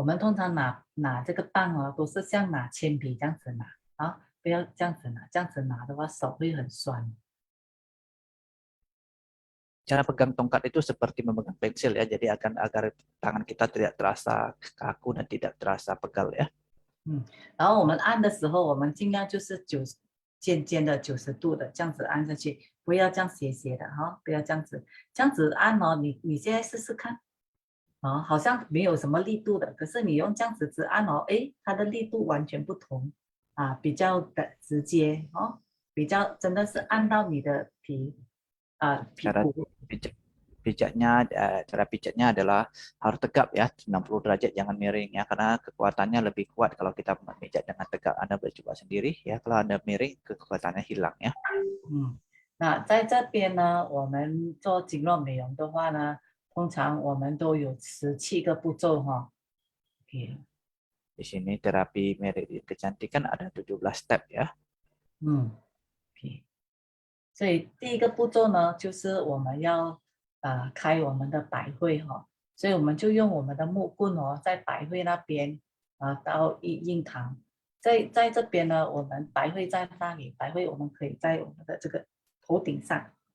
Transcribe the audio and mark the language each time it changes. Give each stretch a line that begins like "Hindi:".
Chinese: 我们通常拿这个棒哦，都是像拿铅笔这样子拿啊，不要这样子拿，这样子拿的话手会很酸。
Indonesian: Cara pegang tongkat itu seperti memegang pensil ya, jadi agar tangan kita tidak terasa kaku dan tidak terasa pegal ya.
Chinese: 然后我们按的时候，我们尽量就是尖尖的90度的这样子按下去，不要这样斜斜的哈，不要这样子，这样子按哦，你现在试试看。哦，好像没有什么力度的，可是你用这样子直按哦，诶，它的力度完全不同啊，比较的直接哦，比较真的是按到你的皮
Indonesian: Cara
Chinese: 肤。
Indonesian: pijat, pijatnya, cara pijatnya adalah harus tegap ya, 90 derajat, jangan miring ya, karena kekuatannya lebih kuat kalau kita memijat dengan tegap. Anda boleh coba sendiri ya, kalau Anda miring kekuatannya hilang ya.
Chinese: 那在这边呢，我们做经络美容的话呢，通常我们都有17个步骤哈。 OK，
Indonesian: Di sini terapi meridian kecantikan ada 17 step ya.
Chinese: OK，所以第一个步骤呢，就是我们要开我们的百会哈，所以我们就用我们的木棍哦，在百会那边到印堂，在这边呢，我们百会在那里，百会我们可以在我们的这个头顶上。